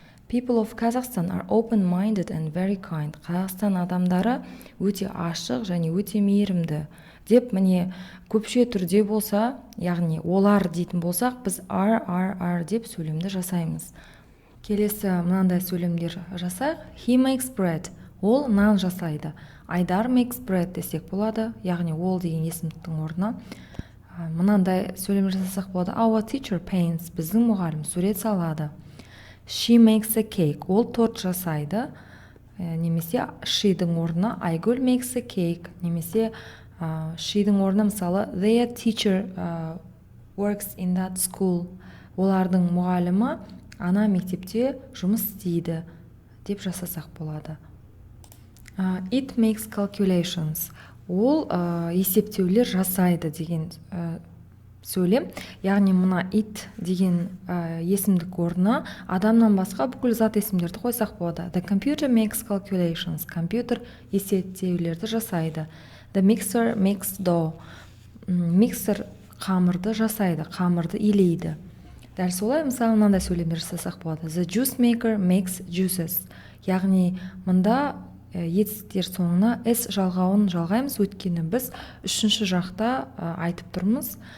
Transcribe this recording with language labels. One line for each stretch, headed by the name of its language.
English: People of Kazakhstan are open-minded and very kind.
Kazakh: Қазақстан адамдары өте ашық және өте мейірімді. Деп міне көпше түрде болса, яғни олар дейтін болсақ, біз are деп сөйлемді жасаймыз. Келесі мынандай сөйлемдер жасайық.
English: He makes bread.
Kazakh: Ол нан жасайды. Айдар
English: makes bread
Kazakh: десек болады, яғни ол деген есімдіктің орнына мынандай сөйлем жасасақ болады.
English: Our teacher paints.
Kazakh: Біздің мұғалім сурет салады.
English: She makes a cake.
Kazakh: Ол торт жасайды. Немесе she-дің орнына Айгүл
English: makes a cake.
Kazakh: Немесе she-дің орнына мысалы
English: their teacher works in that school.
Kazakh: Олардың мұғалімі ана мектепте жұмыс істейді деп жасасақ болады.
English: It makes calculations.
Kazakh: Ол есептеулер жасайды деген сөйлем. Яғни мына it деген есімдік орнына адамнан басқа бүкіл зат есімдерді қойсақ болады.
English: The computer makes calculations.
Kazakh: Компьютер есептеулерді жасайды.
English: The mixer makes dough.
Kazakh: Миксер қамырды жасайды, қамырды илейді. Дәл солай, мысалы мынандай сөйлемдер жасасақ болады.
English: The juice maker makes juices.
Kazakh: Яғни мында етістіктер соңына s жалғауын жалғаймыз, өйткені біз үшінші жақта айтып тұрмыз.